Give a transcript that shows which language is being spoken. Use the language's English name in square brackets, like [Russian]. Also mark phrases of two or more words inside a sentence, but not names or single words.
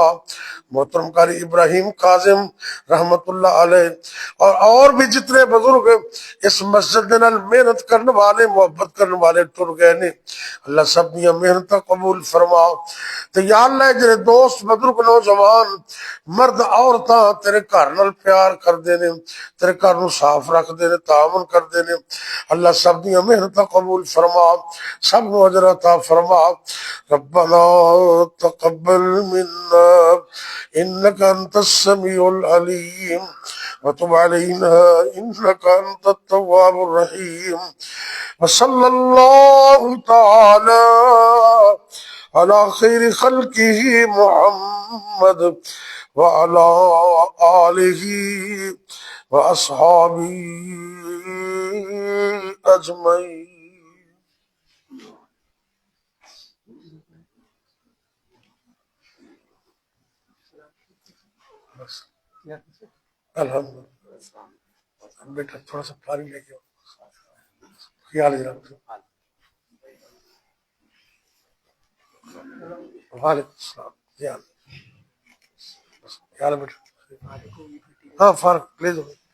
[Punjabi] محترم قاری ابراہیم کاظم رحمت اللہ علیہ اور بھی جتنے بزرگ اس مسجد دے نال محنت کرنے والے، محبت کرنے والے ٹر گئے نے، اللہ سب دیا محنت قبول فرما۔ تو یا اللہ جڑے دوست بزرگ نوجوان مرد عورتاں تیرے گھر نال پیار کر دے نے، تیرے گھر نو صاف رکھ دے نے، تعاون کر دے نے، اللہ سب دیا محنت قبول فرما، سب نو اجر عطا فرما۔ [Arabic] ربنا تقبل منا انك انت السميع العليم وتب علينا انك انت التواب الرحيم، وصلى الله تعالى على خير خلقه محمد وعلى آله وأصحابه أجمعين۔ [Urdu] الحمد بیٹا تھوڑا سا پانی لے کے خیال رکھو۔ وعلیکم السلام، خیال بیٹا، ہاں فرق لے دو۔